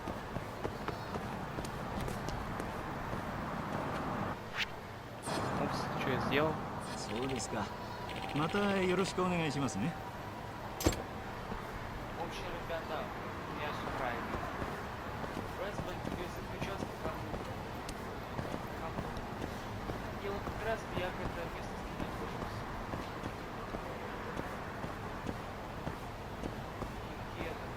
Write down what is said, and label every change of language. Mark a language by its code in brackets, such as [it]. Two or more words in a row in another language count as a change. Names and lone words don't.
[ru] Упс, что я сделал? [ja] そうですか。またよろしくお願いしますね。 [ru] В общем, ребята, у меня все правильно. Просто участок как... И вот как раз я к этому месту не нахожусь. И где это?